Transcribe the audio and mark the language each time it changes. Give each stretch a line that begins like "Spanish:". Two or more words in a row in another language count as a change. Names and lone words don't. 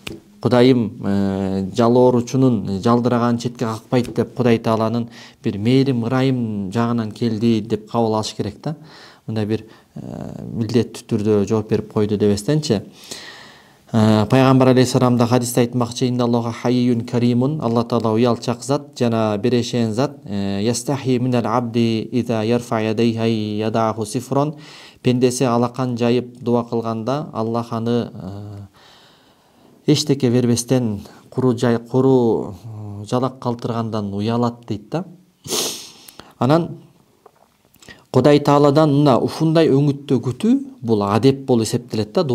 Kyrgyz: Кудайым жалооручунун жалдыраган четке какпайт деп Кудай Тааланын бир мээрим, ырайым жагынан келди деп кабыл алыш керек да. Мындай бир милдеттүү түрдө жооп берип койду дебестенчи. Пайгамбар алейхиссалам да хадисте айтмакчы:
Arabic: "إن الله حيي كريم",
Kyrgyz: Алла Таала уялчак зат жана берешен зат.
Arabic: "يستحيي من العبد إذا رفع يديه يداه صفرا",
Kyrgyz: пендеси алакан жайып дуа кылганда Аллах аны эчтеке бербестен куру жалак калтыргандан уялат дейт да. Анан Кудай Тааладан мына ушундай өңүттө күтүү бул адеп болуп эсептелет да.